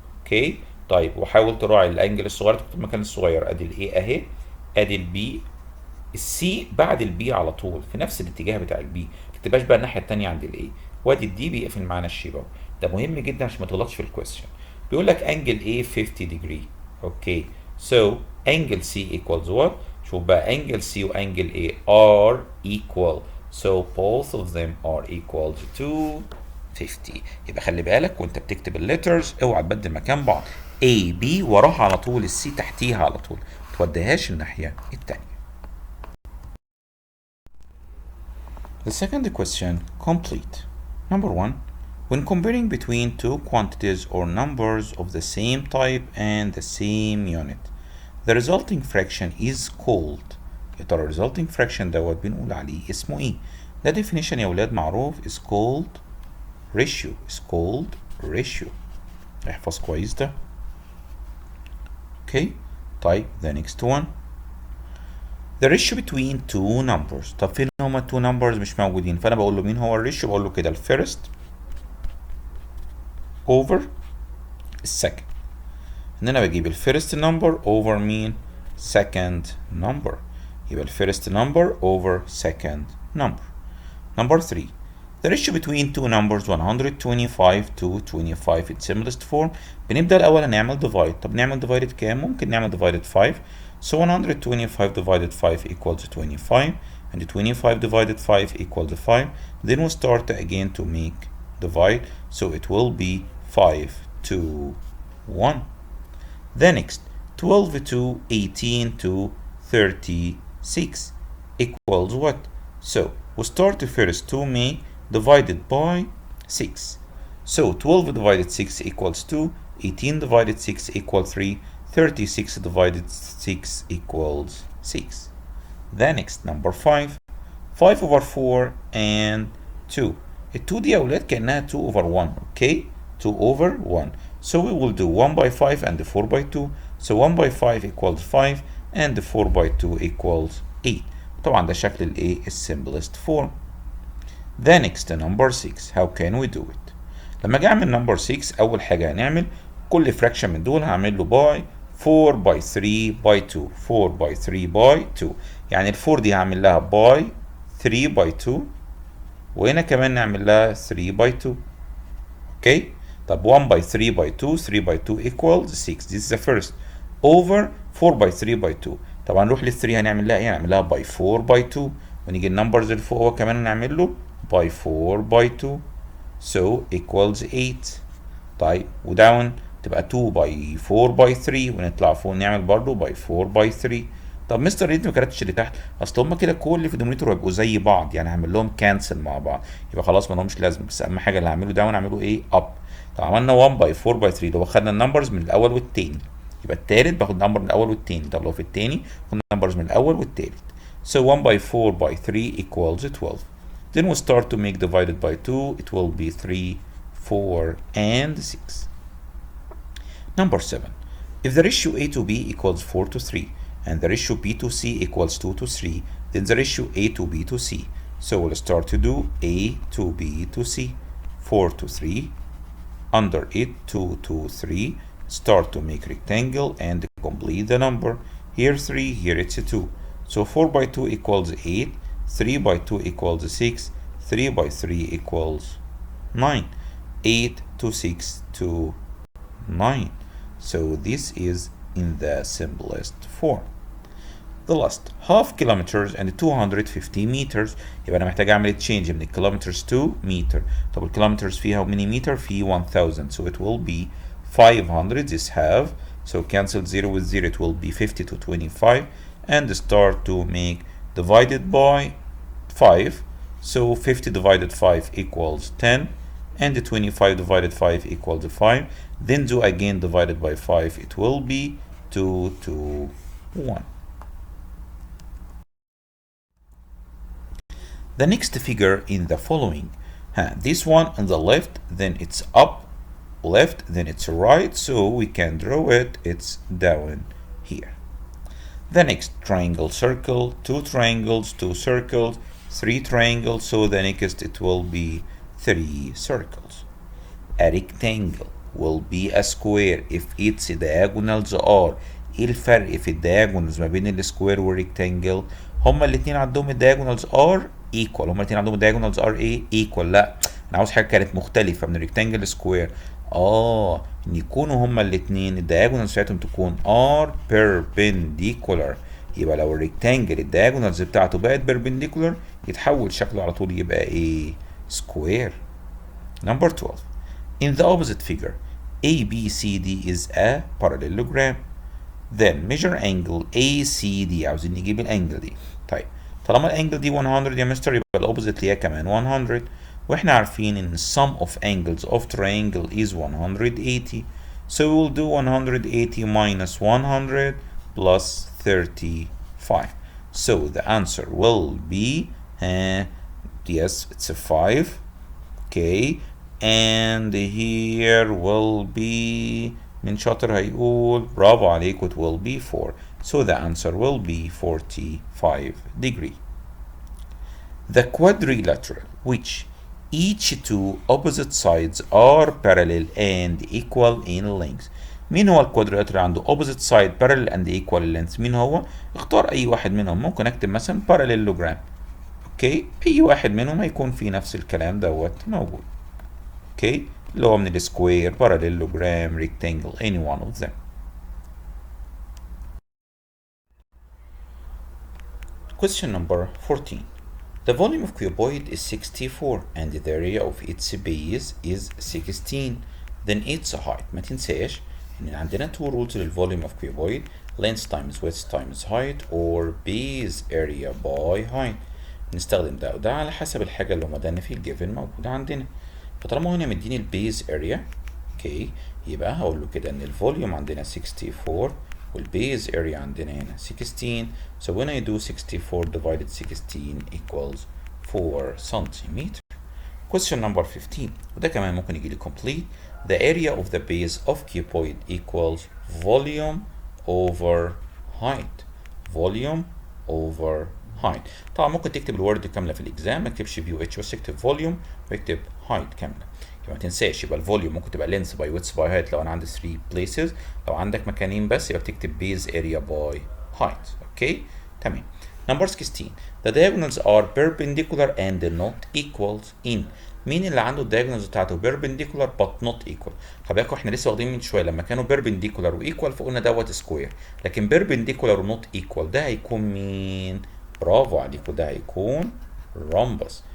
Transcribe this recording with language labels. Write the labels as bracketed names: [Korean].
[Arabic] اوكي طيب وحاول تراعي الانجل الصغير تحط المكان الصغير. ادي الاي اهي، ادي البي، السي بعد البي على طول في نفس الاتجاه بتاع البي، ما تبقاش بقى الناحيه الثانيه عند الاي. وادي الدي بيقفل معانا الشيب اهو. ده مهم جدا عشان ما تغلطش في الكويستشن. بيقول لك انجل A 50 degree. [English] Okay so angle C equals what؟ [Arabic] شوف بقى [English] angle C و angle A are equal, so both of them are equal to 50. [Arabic] يبقى خلي بالك وانت بتكتب الليترز اوعى تبدل مكان بعض. A B وراها على طول، السي تحتيها على طول، ما توديهاش الناحية التانية. [English] The second question complete. Number 1. When comparing between two quantities or numbers of the same type and the same unit, the resulting fraction is called. [Arabic] يا ترى resulting fraction دوت بنقول عليه اسمه ايه؟ ده definition يا ولاد معروف [English] is called ratio. is called ratio. احفظ كويس ده. Okay طيب the next one. The ratio between two numbers. [Arabic] طب فين هما [English] two numbers [Arabic] مش موجودين؟ فأنا بقول له مين هو الريشيو؟ بقول له كده الفيرست over السكند. ان انا بجيب الفيرست نمبر over مين؟ [English] second number. [Arabic] يبقى الفيرست نمبر [English] over second number. Number 3. The ratio between two numbers 125 to 25 in simplest form. [Arabic] بنبدأ الأول نعمل divide. طب نعمل divided كام؟ ممكن نعمل divided 5. [English] So 125 divided 5 equals 25 and 25 divided 5 equals 5. Then we start again to make divide. So it will be 5 to 1. The next 12 to 18 to 36 equals what? So we start first to make divided by 6. So 12 divided 6 equals 2 18 divided 6 equals 3. 36 divided 6 equals 6. The next number 5. 5 over 4 and 2. [Arabic] ال 2 دي يا أولاد كأنها 2 over 1. [English] Okay? 2 over 1. So we will do 1 by 5 and 4 by 2. So 1 by 5 equals 5 and 4 by 2 equals 8. [Arabic] طبعا ده شكل الايه simplest form. [English] The next number 6. How can we do it؟ [Arabic] لما اجي اعمل number 6 اول حاجه هنعمل كل fraction من دول هعمل له by 4 by 3 by 2. [English] 4 by 3 by 2. [Arabic] يعني ال 4 دي هعمل لها by 3 by 2 وهنا كمان نعمل لها 3 by 2. [English] Okay طب 1 by 3 by 2. 3 by 2 equals 6. This is the first. Over 4 by 3 by 2. [Arabic] طبعا نروح لل 3 هنعمل لها ايه؟ هنعمل لها by 4 by 2 ونيجي النمبرز اللي فوق هو كمان نعمل له by 4 by 2. [English] So equals 8. [Arabic] طيب وداون تبقى 2 by 4 by 3 ونطلع فوق نعمل برضه by 4 by 3. طب مستر ريت ما كانتش اللي تحت اصل هما كده كل اللي في الدومينيتور هيبقوا زي بعض يعني هعمل لهم كانسل مع بعض يبقى خلاص ما لهمش لازمه بس اهم حاجه اللي هعمله داون اعمله ايه اب. طب عملنا 1 by 4 by 3 لو خدنا النمبرز من الاول والتاني يبقى التالت باخد نمبر من الاول والتاني. طب لو في التاني باخد نمبرز من الاول والتالت. [English] So 1 by 4 by 3 equals 12. Then we start to make divided by 2. It will be 3, 4 and 6. Number 7. If the ratio A to B equals 4 to 3 and the ratio B to C equals 2 to 3, then the ratio A to B to C. So we'll start to do A to B to C. 4 to 3. Under it 2 to 3. Start to make rectangle and complete the number. Here 3, here it's a 2. So 4 by 2 equals 8. 3 by 2 equals 6. 3 by 3 equals 9. 8 to 6 to 9. So this is in the simplest form. The last half kilometers and 250 meters. [Arabic] يبقى أنا محتاج أعمل change من [English] kilometers to meter. [Arabic] طب الكيلومترز فيها [English] how many meter؟ [Arabic] في 1000. [English] So it will be 500 is half. So cancel 0 with 0. It will be 50 to 25. And start to make divided by 5. So 50 divided 5 equals 10. And 25 divided 5 equals 5. Then do again divided by 5. It will be 2 to 1. The next figure in the following. This one on the left, then it's up, left, then it's right. So we can draw it. It's down here. The next triangle, circle, 2 triangles, 2 circles, 3 triangles. So the next it will be 3 circles. A rectangle will be a square if its diagonals are. [Arabic] ايه الفرق في الدياجونالز ما بين السكوير والريكتانجل؟ هما الاثنين عندهم الدياجونالز ار ايكوال. هما الاثنين عندهم الدياجونالز ار ايه ايكوال. لا انا عاوز حاجه كانت مختلفه من الريكتانجل سكوير. ان يكونوا هما الاثنين الدياجونالز بتاعتهم تكون ار بيربنديكولار. يبقى لو الريكتانجل الدياجونالز بتاعته بقت بيربنديكولار يتحول شكله على طول يبقى ايه؟ سكوير. Number 12. [English] In the opposite figure, ABCD is a parallelogram. Then measure angle ACD. [Arabic] عاوزين نجيب الانجل دي. طيب طالما الانجل دي 100 يا مستر يبقى الاوبوزيت ليها كمان 100 واحنا عارفين ان [English] sum of angles of triangle is 180. So we will do 180 minus 100 plus 35. So the answer will be yes, it's a 5. Okay, and here will be [Arabic] من شاطر هيقول برافو عليك [English] it will be 4. So the answer will be 45 degree. The quadrilateral which each two opposite sides are parallel and equal in length. [Arabic] مين هو الكوادريلاترال عنده [English] opposite side parallel and equal in length؟ [Arabic] مين هو؟ اختار اي واحد منهم. ممكن اكتب مثلا parallelogram. اوكي اي واحد منهم هيكون في نفس الكلام دوت موجود. اوكي اللي هو من السكوير parallelogram rectangle [English] any one of them. Question number 14. The volume of cuboid is 64 and the area of its base is 16. Then its height. [Arabic] ما تنساش ان عندنا two rules للvolume of cuboid: [English] length times width times height or base area by height. [Arabic] نستخدم ده وده على حسب الحاجة اللي مدانا في الجيفن موجودة عندنا. فطالما هنا مديني البيز اريا، اوكي، اوكي، يبقى هقول له كده ان الفوليوم عندنا 64 والبيز اريا عندنا هنا 16. [English] So when I do 64 divided 16 equals 4 centimeter. Question number 15 [Arabic] وده كمان ممكن يجي لي complete. [English] The area of the base of cuboid equals volume over height. Volume over height. [Arabic] طبعا ممكن تكتب الورد كامله في الاكزام، ما تكتبش بي اتش بس تكتب فوليوم ويكتب هايت كامله. يبقى ما تنساش، يبقى الفوليوم ممكن تبقى لينس باي ويدث باي هايت لو انا عندي 3 بليسز. لو عندك مكانين بس يبقى بتكتب بيز اريا باي هايت. [English] Okay تمام. Number 16. The diagonals are perpendicular and not equals in. [Arabic] مين اللي عنده الدايجونالز بتاعته [English] perpendicular but not equal؟ [Arabic] خلي بالكوا احنا لسه واخدين من شويه لما كانوا perpendicular وايكوال فقلنا دوت سكوير، لكن perpendicular ونوت ايكوال ده هيكون مين؟ برافو عليكم، ده هيكون rhombus.